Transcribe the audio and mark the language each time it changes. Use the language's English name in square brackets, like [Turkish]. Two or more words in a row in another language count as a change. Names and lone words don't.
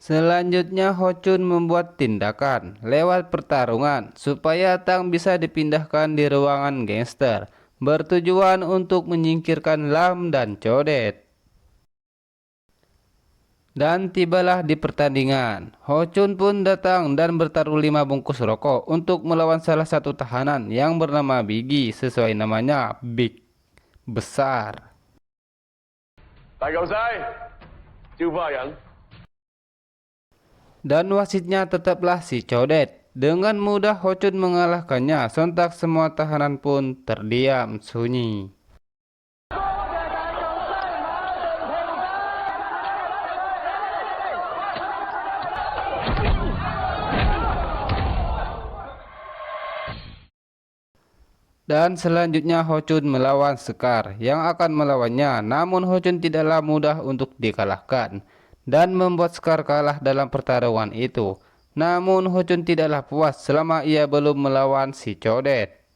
[Indonesian] Selanjutnya Ho Chun membuat tindakan lewat pertarungan supaya Tang bisa dipindahkan di ruangan gangster, bertujuan untuk menyingkirkan Lam dan Codet. Dan tibalah di pertandingan. Ho Chun pun datang dan bertaruh 5 bungkus rokok untuk melawan salah satu tahanan yang bernama Biggie, sesuai namanya Big, besar. [Cantonese] 大舊西，招花人。 [Indonesian] Dan wasitnya tetaplah si Codet. Dengan mudah Ho Chun mengalahkannya, sontak semua tahanan pun terdiam sunyi. Dan selanjutnya Ho Chun melawan Sekar yang akan melawannya, namun Ho Chun tidaklah mudah untuk dikalahkan dan membuat Sekar kalah dalam pertarungan itu. Namun Ho Chun tidaklah puas selama ia belum melawan si Codet.